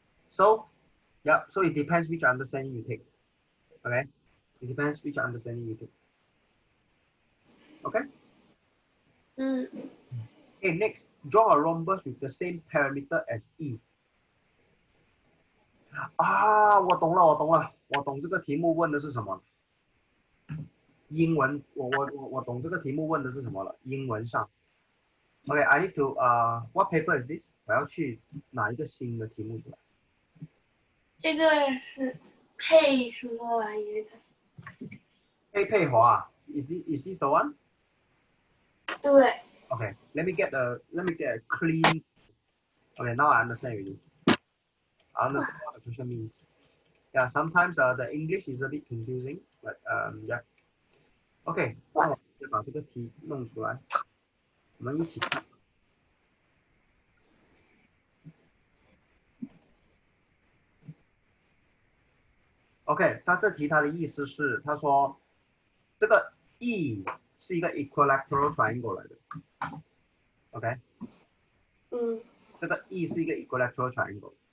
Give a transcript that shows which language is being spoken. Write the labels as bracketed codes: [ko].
[en] So yeah, so it depends which understanding you take. Okay, it depends which understanding you take. Okay. Okay, next, draw a rhombus with the same perimeter as E. [zh] 我懂了，我懂这个题目问的是什么。英文，我懂这个题目问的是什么了。 [en] 英文上，OK, I need to what paper is this？ [zh] 我要去拿一个新的题目出来。这个是配什么玩意的？ [en] 佩华 is this the one？ [zh] 对。 [en] Okay, let me get a clean. Okay, now I understand already. I understand what the question means. Yeah, sometimes the English is a bit confusing, but yeah. [zh] OK， 那我就把这个题弄出来，我们一起看。 OK， 他这题他的意思是，他说这个 E 是一个 equilateral triangle 来的。 OK， 这个 E 是一个 equilateral triangle。